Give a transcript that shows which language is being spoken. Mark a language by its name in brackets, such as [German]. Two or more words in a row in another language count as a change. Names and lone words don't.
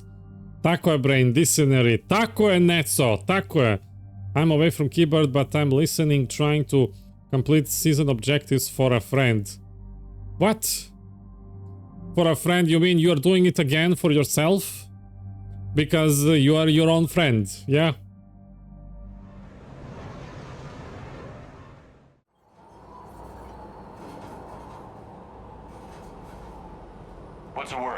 [Slovenian] Tako je, Brain, dictionary. Tako je, Netso. Tako je. [English] I'm away from keyboard, but I'm listening, trying to complete season objectives for a friend. What? For a friend, you mean you're doing it again for yourself? Because you are your own friend, yeah? What's the word?